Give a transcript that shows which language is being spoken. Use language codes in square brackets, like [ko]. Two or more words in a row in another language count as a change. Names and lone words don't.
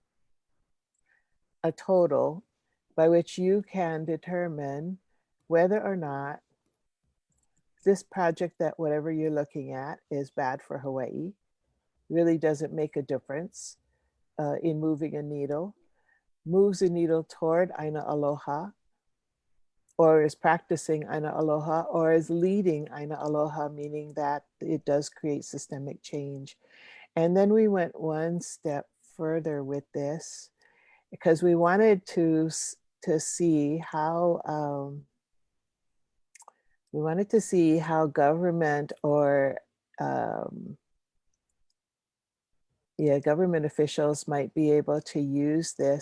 [en] a total by which you can determine whether or not this project, that whatever you're looking at, is bad for Hawaii, really doesn't make a difference in moving a needle, moves a needle toward [haw] ʻāina Aloha, [en] or is practicing [haw] ʻāina Aloha, [en] or is leading [haw] ʻāina Aloha, [en] meaning that it does create systemic change. And then we went one step further with this, because we wanted to see how government or government officials might be able to use this.